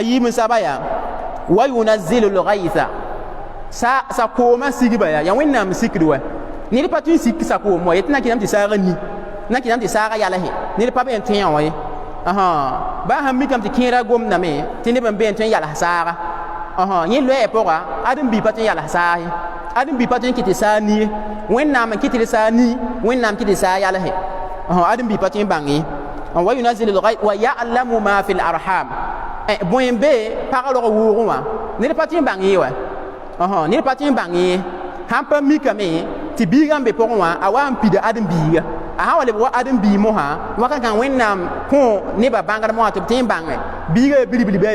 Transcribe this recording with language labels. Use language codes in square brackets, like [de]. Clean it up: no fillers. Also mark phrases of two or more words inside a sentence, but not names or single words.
[mos] yiim saba yaa [ar] وينزل الغيث [mos] sa koomã sigba yaa ya wẽnnaam sikd wa ned pa tõe n sik sa koom wa yetɩ na kɩnam tɩ saagã ni na kɩnam tɩ saagã yalse ned pa be n tõe wã ye baa sãn mikame tɩ kẽera gomdame tɩ neb n be n tõe n yals saaga yẽ loɛɛ pʋga ãdem-bi pa tõe n yals saag ye ãdem-bi pa tõe n kɩ tɩ saa ni ye wẽnnaam n kɩ tɩ d saa ni wẽnnaam kɩ tɩ saa yalse ãdem-bi pa tõe n bãng ye [ar] وينزل الغيث ويعلم ما في الأرحام [mos] bõe n be pagã rog wʋʋgẽ wã ned pa tõe n bãng ye wa ned pa tõe n bãng ye sãn pa mikame tɩ biigã n be pʋgẽ wã a wa n pida ãdem-biiga a sã wa leb wa ãdem-bii mosã wakat kãng wẽnnaam kõ nebã bãngd mosã tɩ b tõe n bãnge biigã ya bilbili bɩ a